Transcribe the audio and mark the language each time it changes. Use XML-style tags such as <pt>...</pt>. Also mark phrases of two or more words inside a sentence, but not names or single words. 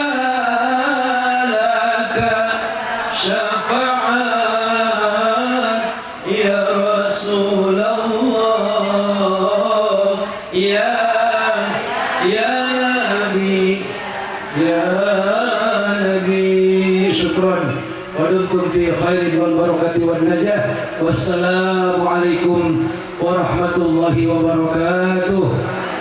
<ar>لك شفاعة يا رسول الله. يا نبي، يا نبي. شكرا. ودمتم في خير والبركة والنجاح. والسلام عليكم ورحمة الله وبركاته.</ar>